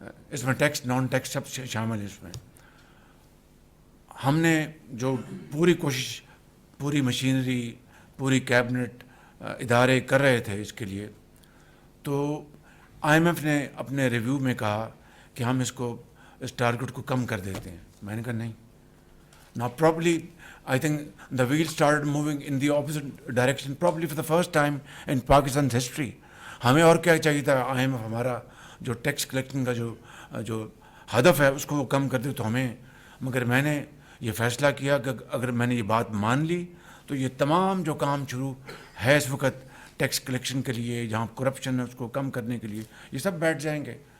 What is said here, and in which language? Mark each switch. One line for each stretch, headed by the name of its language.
Urdu: اس میں tax non tax سب شامل ہے. اس میں ہم نے جو پوری کوشش، پوری مشینری، پوری کیبنٹ ادارے کر رہے تھے اس کے لیے، تو آئی ایم ایف نے اپنے ریویو میں کہا کہ ہم اس ٹارگٹ کو کم کر دیتے ہیں. میں نے کہا نہیں.
English: Now probably I think the wheel started moving in the opposite direction probably for the first time in Pakistan's history.
Urdu: ہمیں اور کیا چاہیے تھا؟ آئی ایم ایف ہمارا جو ٹیکس کلیکشن کا جو ہدف ہے اس کو وہ کم کر دے تو ہمیں. مگر میں نے یہ فیصلہ کیا کہ اگر میں نے یہ بات مان لی تو یہ تمام جو کام شروع ہے اس وقت ٹیکس کلیکشن کے لیے، جہاں کرپشن ہے اس کو کم کرنے کے لیے، یہ سب بیٹھ جائیں گے.